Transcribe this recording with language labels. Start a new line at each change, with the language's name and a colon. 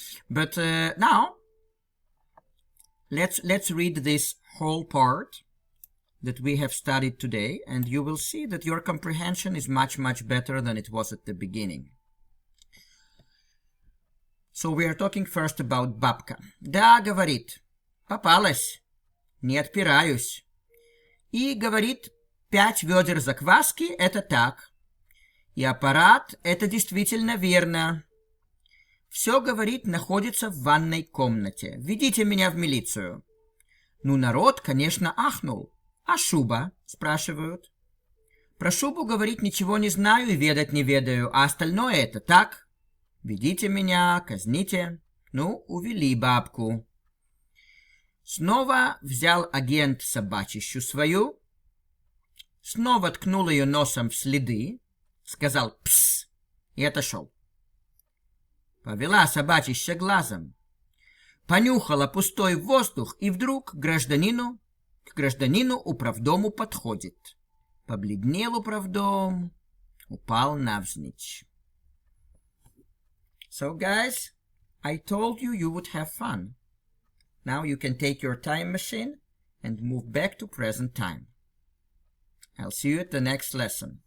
English: But now let's read this whole part that we have studied today, and you will see that your comprehension is much better than it was at the beginning. So we are talking first about бабка.
Russian: Да, говорит, попалась, не отпираюсь. И говорит, 5 ведер закваски – это так. И аппарат – это действительно верно. Все, говорит, находится в ванной комнате. Ведите меня в милицию. Ну, народ, конечно, ахнул. А шуба? Спрашивают. Про шубу, говорит, ничего не знаю и ведать не ведаю, а остальное это так. Ведите меня, казните. Ну, увели бабку. Снова взял агент собачищу свою, снова ткнул ее носом в следы, сказал «пс» и отошел. Повела собачище глазом, понюхала пустой воздух и вдруг к гражданину управдому подходит. Побледнел управдом, упал навзничь.
English: So guys, I told you would have fun. Now you can take your time machine and move back to present time. I'll see you at the next lesson.